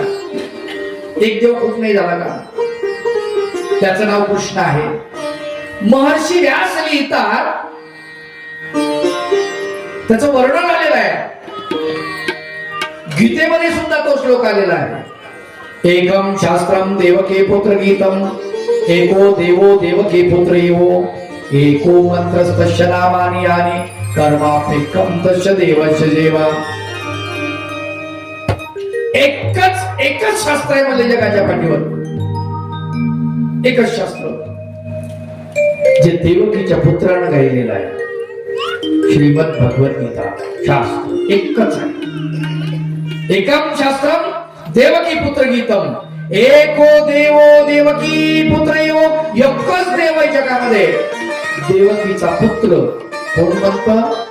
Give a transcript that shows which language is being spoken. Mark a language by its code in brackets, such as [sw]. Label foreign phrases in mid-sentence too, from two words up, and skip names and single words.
[mr] एक देव खूप नाही झाला का? त्याचं नाव कृष्ण आहे. महर्षी व्यास लिहितात, त्याचं वर्णन आलेलं आहे. गीतेमध्ये सुद्धा तो श्लोक आलेला आहे. [sa] एकम शास्त्रम देवके पुत्र गीतम, एको देवो देवके पुत्र एवो, एको मंत्रस्तस्य नामानि यानि कर्माप्येकं तस्य देवस्य जेवा. [mr] एकच शास्त्र आहे म्हणजे जगाच्या पाठीवर, एकच शास्त्र जे देवकीच्या पुत्रानं गायलेलं आहे, श्रीमद भगवद्गीता शास्त्र एकच आहे. [sa] एकम शास्त्रम देवकी पुत्र गीतम, एको देवो देवकी पुत्र एवो. [mr] एकच देव आहे जगामध्ये, देवकीचा पुत्र कोण म्हणतं?